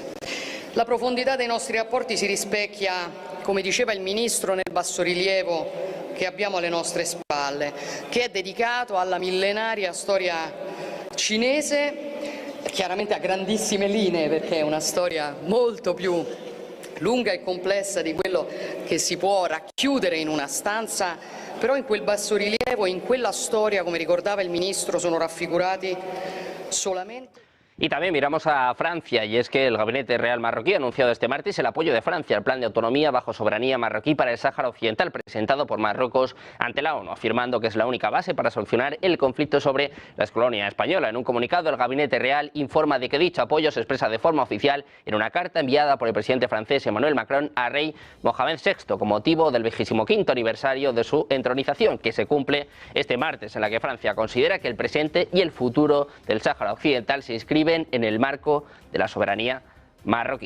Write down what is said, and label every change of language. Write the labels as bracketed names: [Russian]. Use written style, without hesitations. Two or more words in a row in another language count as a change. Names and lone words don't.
[Italian] La profondità dei nostri rapporti si rispecchia, come diceva il Ministro, nel bassorilievo che abbiamo alle nostre spalle, che è dedicato alla millenaria storia cinese, chiaramente a grandissime linee, perché è una storia molto più lunga e complessa di quello che si può racchiudere in una stanza, però in quel bassorilievo, in quella storia, come ricordava il Ministro, sono raffigurati solamente... [Spanish] Y también miramos a Francia, y es que el Gabinete Real marroquí ha anunciado este martes el apoyo de Francia al plan de autonomía bajo soberanía marroquí para el Sáhara Occidental, presentado por Marruecos ante la ONU, afirmando que es la única base para solucionar el conflicto sobre la excolonia española. En un comunicado, el Gabinete Real informa de que dicho apoyo se expresa de forma oficial en una carta enviada por el presidente francés Emmanuel Macron a rey Mohamed VI, con motivo del 25º aniversario de su entronización, que se cumple este martes, en la que Francia considera que el presente y el futuro del Sáhara Occidental se inscriben en el marco de la soberanía marroquí.